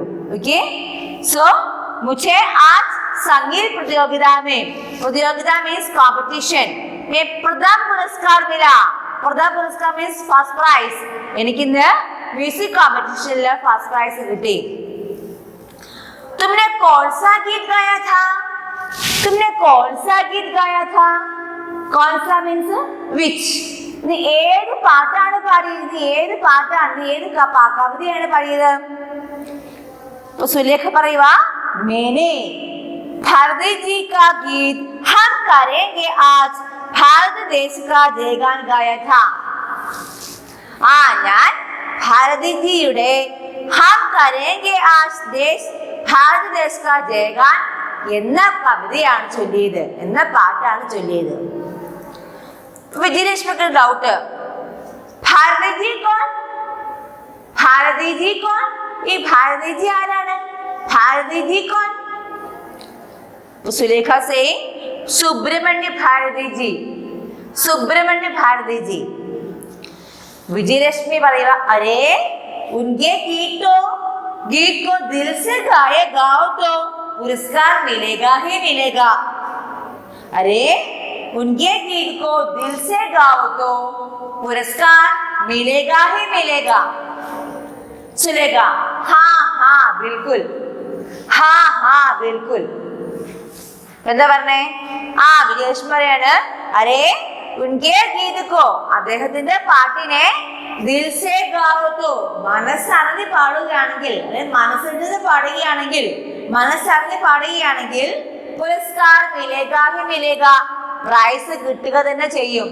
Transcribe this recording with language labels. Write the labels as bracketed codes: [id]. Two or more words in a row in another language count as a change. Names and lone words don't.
[en] okay, so [hi] मुझे आज संगीत प्रतियोगिता [en] means competition [hi] में प्रथम पुरस्कार मिला. प्रथम पुरस्कार [en] means first prize. [ml] എനിക്കിന്ന് [en] music competition first prize [ml] किട്ടി. [hi] तुमने कौन सा गीत गाया था? तुमने कौन सा गीत गाया था? कौन सा [en] means which. [ml] നീ ഏത് പാട്ടാണ് പാടിയത്? ഏത് പാട്ടാണ്, ഏത് കവിതയാണ് പാടിയത്? സുലേഖ പറയുക, [hi] मैंने भारती जी का गीत हम करेंगे आज भारत देश का जयगान गाया था. [ml] ഞാൻ ഭാരതിജിയുടെ [hi] हम करेंगे आज भारत देश का जयगान [ml] എന്ന കവിതയാണ് ചൊല്ലിയത്, എന്ന പാട്ടാണ് ചൊല്ലിയത്. വിജയലക്ഷ്മിക്ക് ഡൗട്ട്, ഭാരതിജി കോൺ? ഭാരതിജി കോൺ? ഈ ഭാരതിജി ആരാണ്? [hi] भारतीजी कौन? सुलेखा से सुब्रह्मण्य भारतीजी. സുബ്രഹ്മണ്യ ഭാരതിജി. [ml] विजयलक्ष्मी പറയുക, [hi] अरे उनके गीत को दिल से गाओ तो पुरस्कार मिलेगा ही मिलेगा. अरे उनके गीत को दिल से गाओ तो पुरस्कार मिलेगा ही मिलेगा. सुनेगा, हाँ बिल्कुल, हाँ बिल्कुल. [ml] എന്താ പറഞ്ഞേ? വിജയലക്ഷ്മി പറയാണ്, [hi] अरे उनके गीत को, [ml] അദ്ദേഹത്തിന്റെ പാട്ടിനെ [hi] दिल से गाओ तो, [ml] മനസ്സറിഞ്ഞ് പാടുകയാണെങ്കിൽ, അതായത് മനസ്സറിഞ്ഞ് പാടുകയാണെങ്കിൽ [hi] पुरस्कार मिलेगा ही मिलेगा, [ml] പ്രൈസ് കിട്ടുക തന്നെ ചെയ്യും.